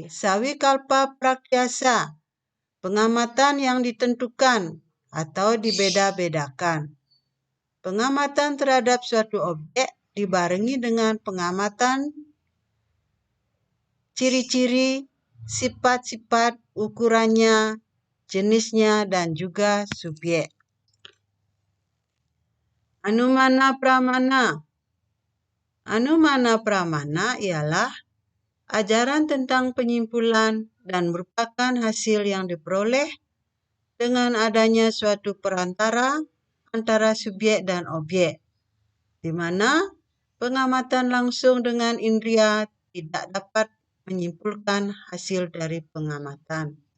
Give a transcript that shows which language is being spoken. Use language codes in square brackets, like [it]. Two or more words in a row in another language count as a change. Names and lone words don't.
[sa] Sawikalpa praktiasa, [id] pengamatan yang ditentukan atau dibeda-bedakan. Pengamatan terhadap suatu objek dibarengi dengan pengamatan ciri-ciri, sifat-sifat, ukurannya, jenisnya, dan juga subjek. [sa] Anumana pramana. Anumana pramana [id] ialah ajaran tentang penyimpulan dan merupakan hasil yang diperoleh dengan adanya suatu perantara antara subjek dan objek, di mana pengamatan langsung dengan indera tidak dapat menyimpulkan hasil dari pengamatan.